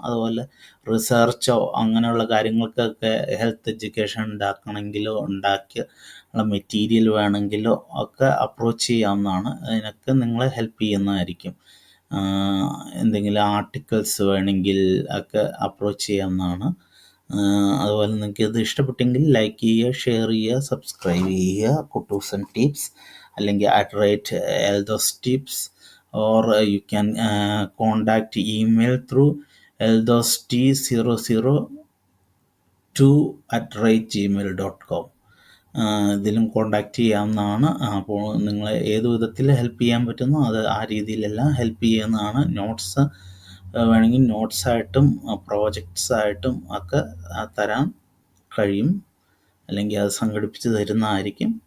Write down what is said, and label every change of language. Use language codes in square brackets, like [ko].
[ml] അതുപോലെ റിസർച്ചോ അങ്ങനെയുള്ള കാര്യങ്ങൾക്കൊക്കെ ഹെൽത്ത് എഡ്യൂക്കേഷൻ ഉണ്ടാക്കണമെങ്കിലോ ഉണ്ടാക്കിയ മെറ്റീരിയൽ വേണമെങ്കിലോ ഒക്കെ അപ്രോച്ച് ചെയ്യാവുന്നതാണ്. അതിനൊക്കെ നിങ്ങളെ ഹെൽപ്പ് ചെയ്യുന്നതായിരിക്കും. എന്തെങ്കിലും ആർട്ടിക്കിൾസ് വേണമെങ്കിൽ ഒക്കെ അപ്രോച്ച് ചെയ്യാവുന്നതാണ്. അതുപോലെ നിങ്ങൾക്ക് ഇത് ഇഷ്ടപ്പെട്ടെങ്കിൽ ലൈക്ക് ചെയ്യുക, ഷെയർ ചെയ്യുക, സബ്സ്ക്രൈബ് ചെയ്യുക. കുട്ടൂസൻ ടിപ്സ് അല്ലെങ്കിൽ [en] @eldosstips, or you can contact email through eldost002@gmail.com. [ml] ഇതിലും കോണ്ടാക്റ്റ് ചെയ്യാവുന്നതാണ്. അപ്പോൾ നിങ്ങളെ ഏത് വിധത്തിൽ ഹെൽപ്പ് ചെയ്യാൻ പറ്റുന്നോ അത് ആ രീതിയിലെല്ലാം ഹെൽപ്പ് ചെയ്യുന്നതാണ്. നോട്ട്സ് വേണമെങ്കിൽ നോട്ട്സായിട്ടും പ്രോജക്ട്സായിട്ടും ഒക്കെ തരാൻ കഴിയും, അല്ലെങ്കിൽ അത് സംഘടിപ്പിച്ച് തരുന്നതായിരിക്കും.